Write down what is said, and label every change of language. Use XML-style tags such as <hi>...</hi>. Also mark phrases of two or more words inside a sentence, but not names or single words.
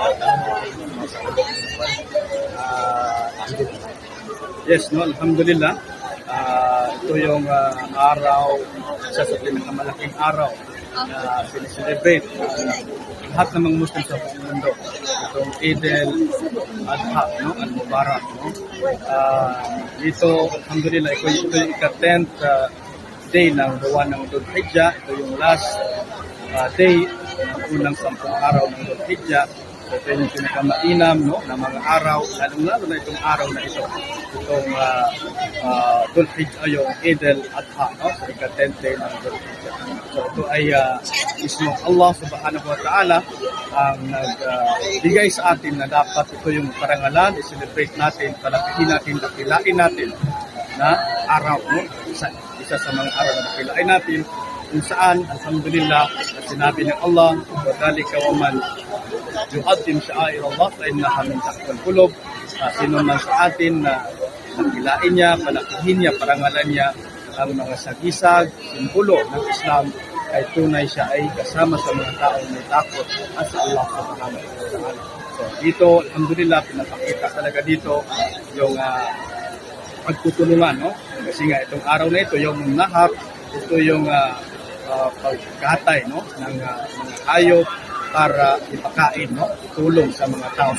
<en>Yes, no, alhamdulillah.</en> <tl>Ito yung araw, isa sa pinakamalaking araw na sineselebrate lahat ng mga Muslim sa buong mundo. Itong Eid al-Adha, no? Al-Mubarak. No? Ito, alhamdulillah, ito yung ika-</tl> <en>10th day</en> <tl>ng buwan ng Dhul Hijjah. Ito yung</tl> <en>last day</en> <tl>ng unang 10 araw ng Dhul Hijjah. So, ito yung pinakamainam, no, na mga araw, lalong-lalo na itong araw na ito. Itong Dhul Hijjah, yung Eid al-Adha, no? So, ika-</tl> <en>10th day</en> <tl>ng Dhul Hijjah. So, ito ay mismo Allah</tl> <ar>سبحانه وتعالى</ar> <tl>ang nagbigay sa atin na dapat ito yung parangalan, i-celebrate natin, palakihin natin, dakilain natin na araw, no? Isa sa mga araw na dakilain natin, kung saan, alhamdulillah, at sinabi ng Allah,</tl> <ar>وَذَلِكَ وَمَنْ يُعَظِّمْ شَعَائِرَ اللَّهِ فَإِنَّهَا مِنْ تَقْوَى الْقُلُوبِ.</ar> <tl>Sino man sa atin na dakilain niya, palakihin niya, parangalan niya ang mga sagisag, simbolo ng Islam, ay tunay siya ay kasama sa mga taong may takot at sa Allah</tl> <ar>سبحانه وتعالى.</ar> <tl>So dito, alhamdulillah, pinapakita talaga dito yung pagtutulungan, no? Kasi nga itong araw na ito, yung nahar, ito yung pagkatay, no, ng mga hayop para ipakain, no, tulong sa mga tao.</tl>